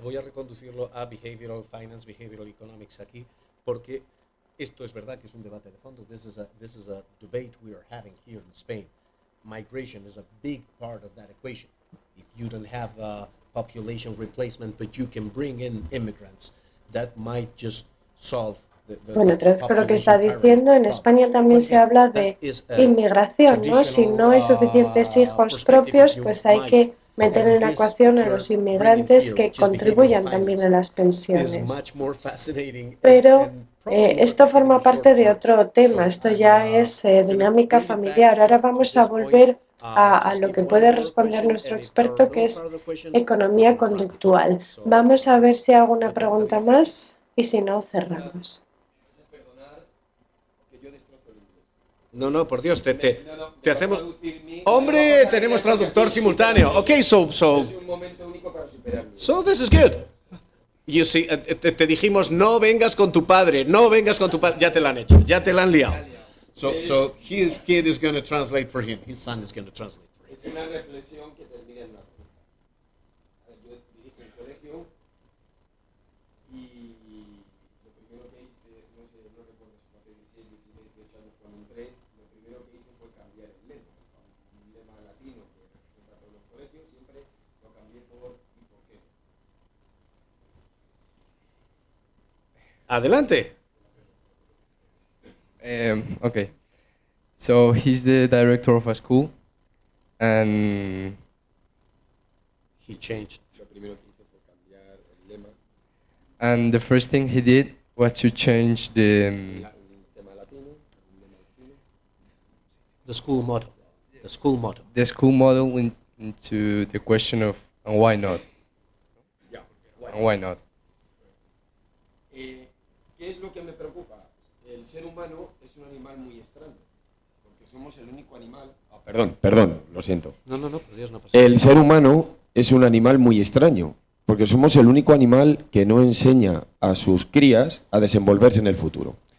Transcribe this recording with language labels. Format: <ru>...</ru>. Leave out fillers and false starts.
<es>Voy a reconducirlo a Behavioral Finance, Behavioral Economics aquí, porque esto es verdad que es un debate de fondo.</es> <en>This is a debate we are having here in Spain. Migration is a big part of that equation. If you don't have population replacement, but you can bring in immigrants, that might just solve</en> <es>Bueno, traduzco lo que está diciendo. En España también se habla de inmigración, ¿no? Si no hay suficientes hijos propios, pues hay que meter en la ecuación a los inmigrantes que contribuyan también a las pensiones. Pero esto forma parte de otro tema, esto ya es dinámica familiar. Ahora vamos a volver a lo que puede responder nuestro experto, que es economía conductual. Vamos a ver si hay alguna pregunta más y si no, cerramos. No, por Dios, te hacemos... ¡Hombre! Tenemos traductor simultáneo.</es> <en>Ok, so this is good. You see,</en> <es>te dijimos, no vengas con tu padre, no vengas con tu padre. Ya te la han hecho, ya te la han liado.</es> <en>So his kid is going to translate for him. His son is going to translate for him.</en> <es>Es una reflexión que termina en la... Yo dirijo un colegio y lo primero que hice, no recuerdo si fue hace 16, 17, 18 años cuando entré, lo primero que hice fue cambiar el lema. Un lema latino que representa a todos los colegios, siempre lo cambié por ¿y por qué? Adelante.</es> <en>Okay, so he's the director of a school, and he changed. And the first thing he did was to change the school model. The school model. The school model into the question of and why not? And why not?</en> <es>¿Qué es lo que me preocupa? El ser humano es un animal muy extraño, porque somos el único animal... Perdón, lo siento. No, por Dios, no pasa nada. El ser humano es un animal muy extraño, porque somos el único animal que no enseña a sus crías a desenvolverse en el futuro.</es>